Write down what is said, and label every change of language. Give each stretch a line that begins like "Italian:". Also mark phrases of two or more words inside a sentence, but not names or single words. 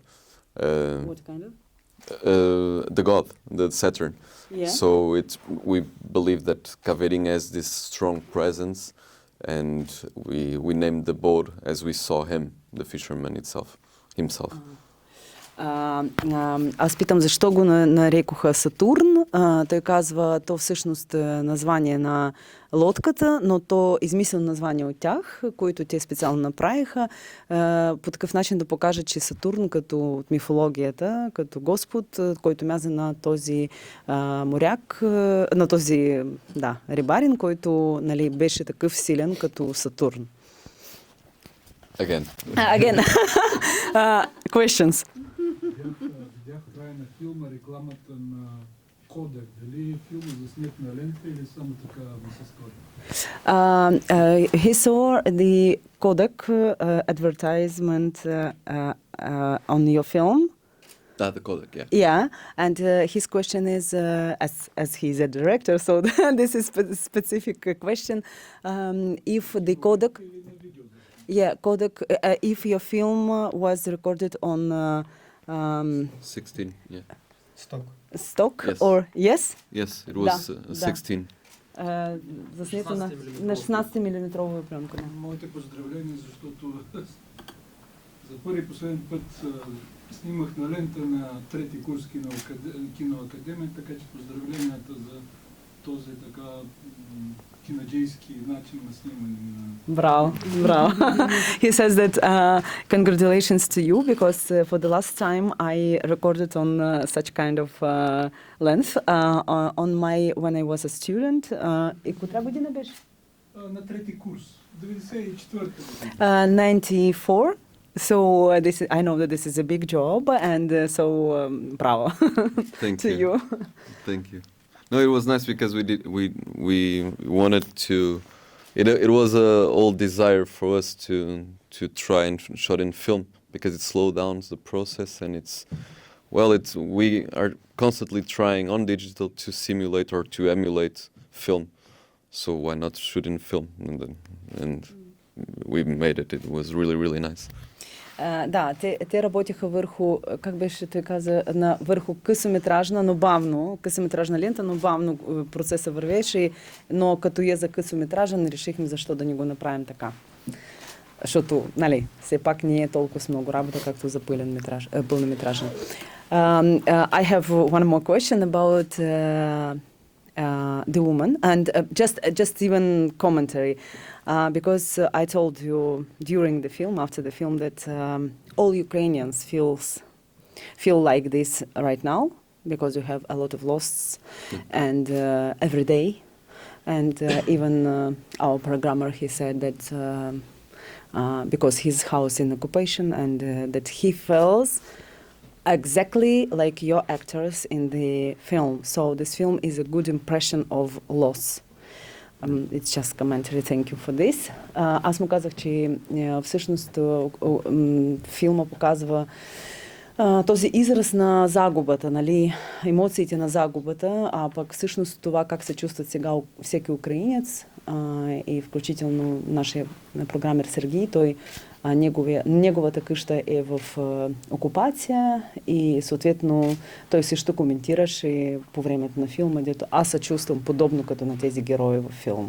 English: What kind of? The god, the Saturn. Yeah. So we believe that Caveirinha has this strong presence, and we named the boat as we saw him, the fisherman himself.
Bulgarian: Аз питам защо го нарекоха Сатурн. Той казва, то всъщност название на лодката, но то измислено название от тях, които те специално направиха, по такъв начин да покажат, че Сатурн като от мифологията, като Господ, който мяза на този моряк, на този рибарин, който нали, беше такъв силен като Сатурн.
English: Again. Again. Questions.
Bulgarian: Видях в края на филма рекламата на Кодек. Дали филм е заснет на лента или само така ми се стори?
English: He saw the Kodak advertisement on your film. The Kodak, yeah. Yeah, and his question is, as he's a director, so this is specific question. If the Kodak, if your film was recorded on 16, yeah. stock Yes. or yes? Yes, it was 16.
Bulgarian: Заснето на 16 мм пленка. Моите поздравления, защото за първи и последен път снимах на лента на трети курс киноакадемия, така че поздравленията за този така кинаджийски начин на снимане.
English: Bravo, bravo. He says that congratulations to you because for the last time I recorded on such kind of length on when I was a student.
Bulgarian: И котра година беше? На трети курс, 94-та година. 94.
English: So I know that this is a big job and bravo Thank to you. Thank you. No, it was nice because we wanted to. It was a old desire for us to try and shot in film because it slows down the process and we are constantly trying on digital to simulate or to emulate film. So why not shoot in film? And we made it. It was really, really nice.
Bulgarian: Да, те работиха върху, как беше той каза, върху късометражна, но бавно, късометражна лента, но бавно процесът вървеше, но като е за късометражен, решихме защо да ни го направим така. Защото, нали, все пак не е толкова с много работа, както за пълнометражен.
English: I have one more question about the woman and just even commentary. Because I told you during the film, after the film, that all Ukrainians feel like this right now because you have a lot of losses and every day. And even our programmer, he said that because his house in occupation and that he feels exactly like your actors in the film. So this film is a good impression of loss. It's just commentary. Thank you for this.
Bulgarian: Аз му казах, че всъщност филма показва този израз на загубата, нали, емоциите на загубата, а пък всъщност това как се чувстват сега всеки украинец и включително нашия програмер Сергей, той неговата къща е в окупация и съответно той също коментираше по времето на филма, дето аз се чувствам подобно като на тези герои във филма.